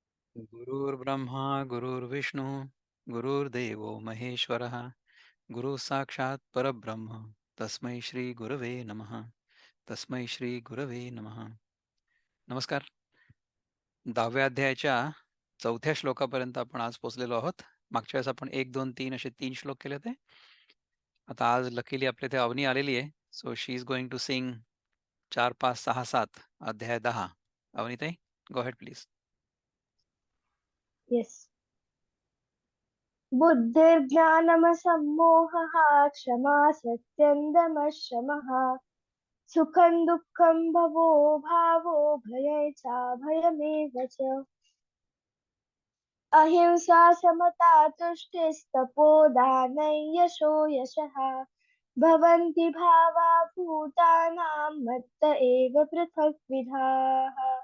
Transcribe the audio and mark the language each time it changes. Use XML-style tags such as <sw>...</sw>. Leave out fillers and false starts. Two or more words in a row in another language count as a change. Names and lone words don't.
<sa>गुरुर्ब्रह्मा गुरुर्विष्णू गुरुर्देवो महेश्वरः गुरु साक्षात परब्रह्म तस्मै श्री गुरवे नमः. तस्मै श्री गुरवे नमः.</sa> <mr>नमस्कार. 10व्या अध्यायाच्या 4थ्या श्लोकापर्यंत आपण आज पोहोचलेलो आहोत. मागच्या वेळेस आपण 1, 2, 3 असे 3 श्लोक केले होते. आता आज लकीली आपल्या इथे अवनी आलेली आहे.</mr> <en>so she is going to sing 4, 5, 6, 7 अध्याय 10. अवनीताई, go ahead please. Yes.</en> <sa>बुद्धिर्ज्ञानमसम्मोहः क्षमा सत्यं दमः शमः सुखं दुःखं भवो भावो भये चाभयमेव च अहिंसा समता तुष्टिस्तपोदानै यशो यशः भवन्ति भावा भूतानां मत्त एव पृथग्विधाः</sa>